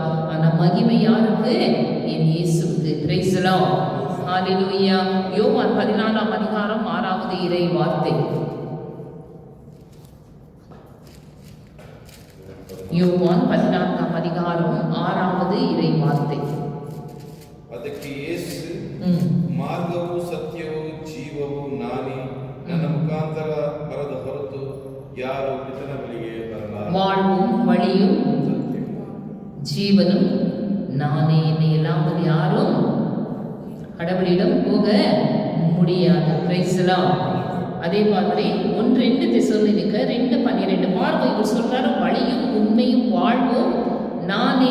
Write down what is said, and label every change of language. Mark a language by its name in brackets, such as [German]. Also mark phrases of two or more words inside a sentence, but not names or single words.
[Tamil] ஆனா மகிமை யாருக்கு? என் இயேசுக்கு. [English] praise the Lord. [Tamil] ஹல்லேலூயா. யோவான் 14:6 இறை வார்த்தை. யோவான் 14:6 இறை வார்த்தை. [Kannada] ಅದಕ್ಕೆ ಯೇಸು, ಮಾರ್ಗವು ಸತ್ಯವೂ ಜೀವವೂ ನಾನೇ, ನನ್ನ ಮುಖಾಂತರ ಬರದ ಹೊರತು ಯಾರು ಪಿತನ ಬಳಿಗೆ ಬರಲಾರ. [Tamil] வாழ்வும் வழியும் ஜீவனும் நானே, என்னை இல்லாமல் யாரும் கடவுளிடம் போக முடியாது. [English] praise the Lord. [Tamil] அதே மாதிரி 1-2 தெசலோனிக்கர் 2:12 பாருங்க. இவர் சொல்றாரு, வழியும் உண்மையும் வாழ்வும் நானே.